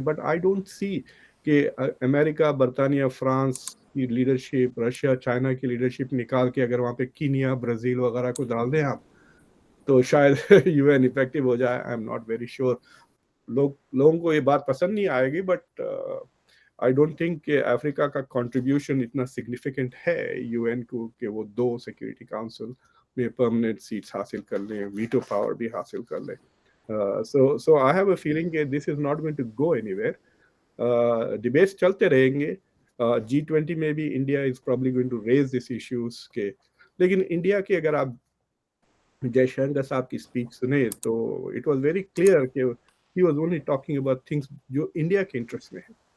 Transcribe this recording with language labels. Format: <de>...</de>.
<en>but I don't see</en> <hi>कि America, बरतानिया, France की लीडरशिप, रशिया, चाइना की लीडरशिप निकाल के अगर वहाँ पे कीनिया, ब्राज़ील वगैरह को डाल दें आप, तो शायद यूएन इफेक्टिव हो जाए।</hi> <en>I am not very sure.</en> <hi>लोगों को ये बात पसंद नहीं आएगी,</hi> <en>but I don't think</en> <hi>कि अफ्रीका का कंट्रीब्यूशन इतना सिग्निफिकेंट है यूएन को कि वो 2 सिक्योरिटी काउंसिल में परमानेंट सीट्स हासिल कर लें, वीटो पावर भी हासिल कर लें।</hi> <en>So I have a feeling that this is not going to go anywhere.</en> <hi>Debates चलते रहेंगे। G20 में भी</hi> <en>India is probably going to raise these issues</en> <hi>के, लेकिन इंडिया की अगर आप जयशंकर साहब की स्पीच सुने तो</hi> <en>it was very clear</en> <hi>कि</hi> <en>he was only talking about things</en> <hi>जो इंडिया के इंटरेस्ट में है।</hi>